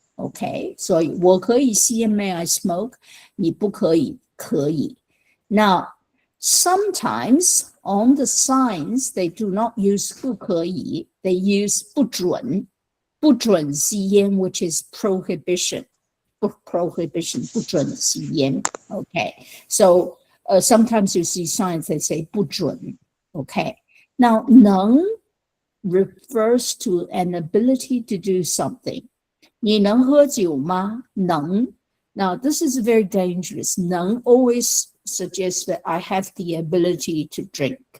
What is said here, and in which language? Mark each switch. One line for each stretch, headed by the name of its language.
English: Okay, so
Chinese: 我可以吸烟
English: may I smoke?
Chinese: 你不可以可以.
English: Now, sometimes on the signs, they do not use 不可以, they use 不准.
Chinese: 不准吸烟,
English: which is prohibition. Prohibition,
Chinese: 不准吸烟.
English: Okay, so sometimes you see signs that say 不准. Okay, now 能 refers to an ability to do something.
Chinese: 你能喝酒吗?能.
English: Now this is very dangerous. 能 always suggests that I have the ability to drink.